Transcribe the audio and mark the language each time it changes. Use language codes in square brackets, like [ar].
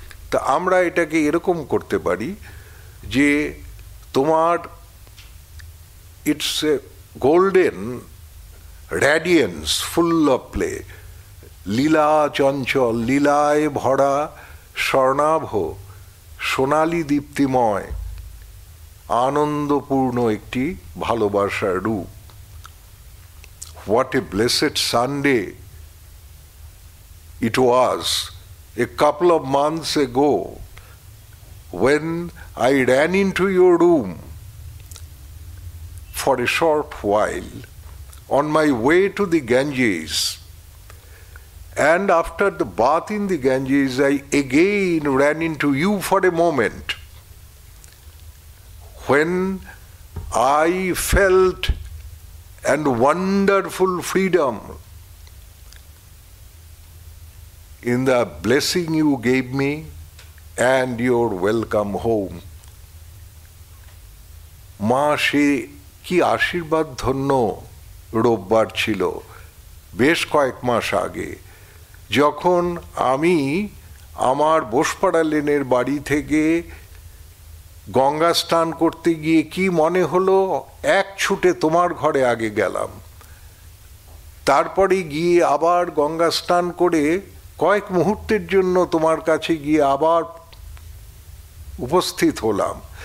[bn] তা আমরা এটাকে এরকম করতে পারি যে তোমার [en] it's a golden radiance full of play, [bn] লীলা চঞ্চল, লীলায় ভরা স্বর্ণাভ সোনালী দীপ্তিময় আনন্দপূর্ণ একটি ভালোবাসার রূপ। [en] What a blessed Sunday it was a couple of months ago when I ran into your room for a short while on my way to the Ganges, and after the bath in the Ganges I again ran into you for a moment when I felt and wonderful freedom in the blessing you gave me and your welcome home. [bn] মা সে কি আশীর্বাদ ধন্য রোববার ছিল বেশ কয়েক মাস আগে, যখন আমি আমার বোসপাড়া লেনের বাড়ি থেকে গঙ্গা স্নান করতে গিয়ে কি মনে হলো, এক ছুটে তোমার ঘরে আগে গেলাম, তারপরে গিয়ে আবার গঙ্গা স্নান করে কয়েক মুহূর্তের জন্য তোমার কাছে গিয়ে আবার উপস্থিত হলাম।